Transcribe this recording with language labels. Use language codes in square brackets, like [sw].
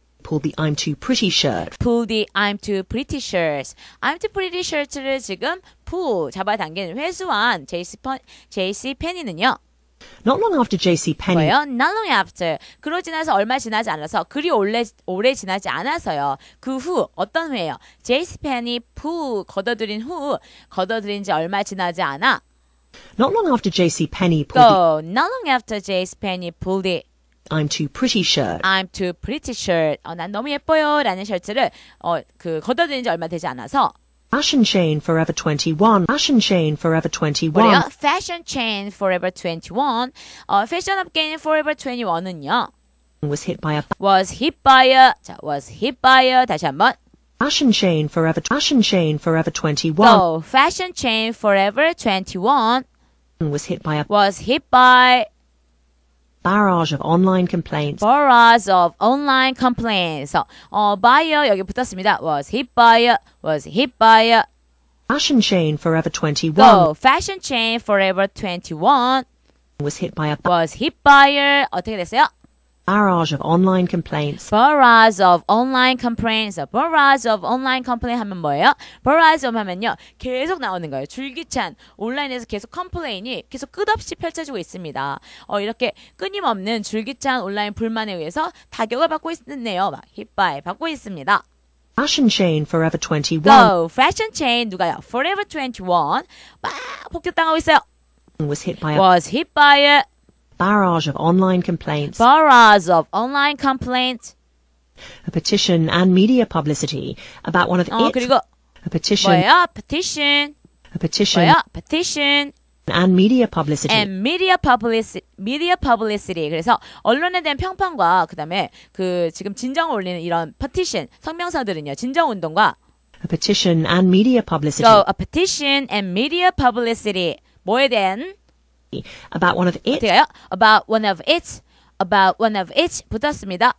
[en] pulled the I'm too pretty shirt. pull the I'm too pretty shirts. I'm too pretty shirts를 지금 pull [ko] 잡아당기는 회수한 JCPenney는요. [en] Not long after JCPenney [ko] 뭐예요? [en] Not long after. [ko] 그러지 나서 얼마 지나지 않아서 그리 오래 지나지 않아서요. 그 후 어떤 후예요? JCPenney pull 걷어들인 지 얼마 지나지 않아. [en] Not long after JCPenney pulled Go. Not long after JCPenney pulled it. the I'm too pretty shirt. I'm too pretty shirt. [ko] 난 너무 예뻐요. 라는 셔츠를 걷어들인 지 얼마 되지 않아서 [en] Fashion chain Forever 21. Fashion chain Forever 21 뭐래요? Fashion chain Forever 21. [ko] 패션업계인 Forever 21은요. [en] was hit by a was hit by a [ko] 다시 한번 [en] Fashion chain Forever 21 Go. Fashion chain Forever 21 was hit by a was hit by barrage of online complaints. barrage of online complaints. [ko] buyer 여기 붙었습니다. [en] was hit by a Fashion chain Forever 21 Go. Fashion chain Forever 21 was hit by a was hit by a [ko] 어떻게 됐어요? [en] barrage of online complaints. barrage of online complaints. barrage of online complaint [ko] 하면 뭐예요? [en] barrage of 하면요. [ko] 계속 나오는 거예요. 줄기찬 온라인에서 계속 컴플레인이 계속 끝없이 펼쳐지고 있습니다. 이렇게 끊임없는 줄기찬 온라인 불만에 의해서 타격을 받고 있네요. 막 hit by 받고 있습니다. [en] Fashion chain Forever 21 Go. Fashion chain [ko] 누가요? Forever 21 막 폭격당하고 있어요. [en] was hit by a was hit by a barrage of online complaints. barrage of online complaints. A petition and media publicity about one of its [ko] 그리고 [en] a petition [ko] 뭐예요? petition. [en] a petition [ko] 뭐예요? petition [en] and media publicity and media publicity. [ko] 그래서 언론에 대한 평판과 그다음에 지금 진정을 올리는 이런 petition 성명서들은요. 진정 운동과 [en] a petition and media publicity So a petition and media publicity. [ko] 뭐에 대한 [en] about one of its [ko] 어떻게요? [en] About one of its [ko] 붙었습니다.